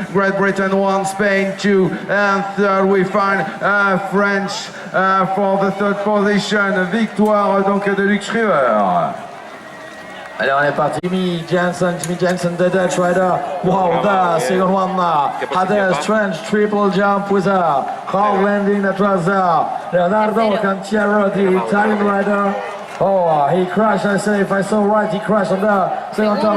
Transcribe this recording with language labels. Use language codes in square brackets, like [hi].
[en] Great Britain 1, Spain 2, and third we find French for the third position. [fr] Victoire donc de Luke Schreiber. Allez, on est parti. Jimmy Jensen, [en] the Dutch rider. Wow, the second one had a strange triple jump with a hard landing. That was Leonardo Cantiero, the Italian rider. Oh, he crashed. I say, if I saw right, he crashed on the second turn.